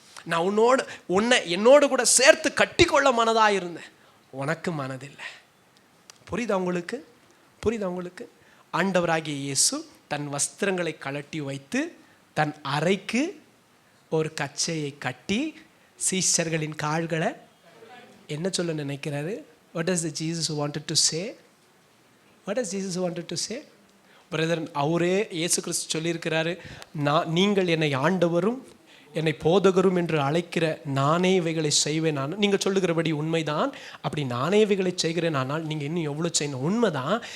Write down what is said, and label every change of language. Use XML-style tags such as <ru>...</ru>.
<ta>நான் உன்னை என்னோடு கூட சேர்த்து கட்டி கொள்ள மனதாக இருந்தேன். உனக்கு மனதில்லை. புரியுதா உங்களுக்கு? புரியுதா உங்களுக்கு? ஆண்டவராகிய இயேசு தன் வஸ்திரங்களை கழட்டி வைத்து தன் அறைக்கு ஒரு கச்சையை கட்டி சீஷர்களின் கால்களை என்ன சொல்ல நினைக்கிறாரு?</ta> <en>What does Jesus wanted to say? What does Jesus wanted to say?</en> <ta>Brother, அவரே இயேசு கிறிஸ்து சொல்லியிருக்கிறாரு, நீங்கள் என்னை ஆண்டவரும் என்னை போதகரும் என்று அழைக்கிற நானே இவைகளை செய்வேன். நான் நீங்கள் சொல்லுகிறபடி உண்மைதான். அப்படி நானே இவைகளை செய்கிறேன், ஆனால் நீங்கள் இன்னும் எவ்வளோ செய்யணும்? உண்மைதான்.</ta>